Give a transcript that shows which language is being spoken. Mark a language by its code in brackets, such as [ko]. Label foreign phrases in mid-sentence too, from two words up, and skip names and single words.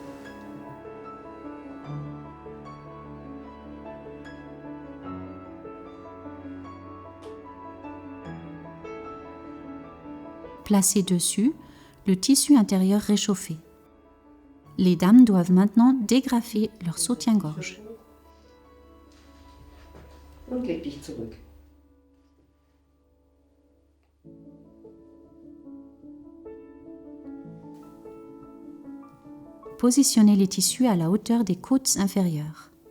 [fr] Placez dessus le tissu intérieur réchauffé. Les dames doivent maintenant dégrafer leur soutien-gorge. [de] Und leg dich zurück. [fr] Positionnez les tissus à la hauteur des côtes inférieures.